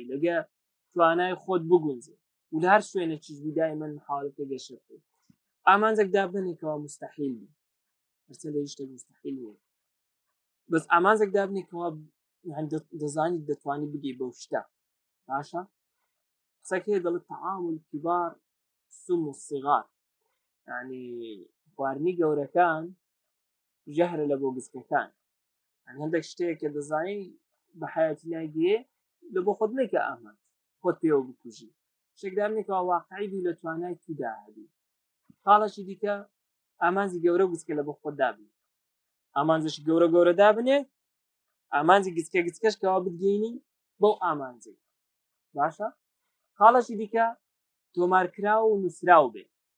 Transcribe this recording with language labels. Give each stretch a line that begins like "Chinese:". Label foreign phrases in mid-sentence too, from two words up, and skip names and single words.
Central Kurdish: لەگە توانای خۆت بگونجێ و لە هەر شوێنێکیش بی دائما حاڵەکە گەشە بکەیت ئامانجێک دابنێکەوە مستحیل بی هەرچەندە هیچ شتێک مستحیل نییە بەس ئامانجێک دابنێکەوە دەزانی دەتوانی بگەی بەو شتە باشە قسەک هەیە دەڵێت
Arabic: طعام الكبار سم الصغار
Central Kurdish: ینی خواردنی گەورەکان ژەهرە لە بۆ گچکەکان هەندێک شتەیە کە دەزانی بە حیاتی ناگیرێ لە بۆ خۆت نەکە ئامان خۆت پێوە بکوژی شتێک دابنێکەوە واقعی بی لە توانای تودا هەبی خاڵەشی دیکە ئامانجی گەورە و گچکە لە بۆ خۆت دابنێ ئامانجێکی گەورە دابنێ ئامانجی گچکەش کەوا بتگەینی بەو ئامانجێ باشە خاڵەشی دیکە تۆمارکراوە و نووسراو بێ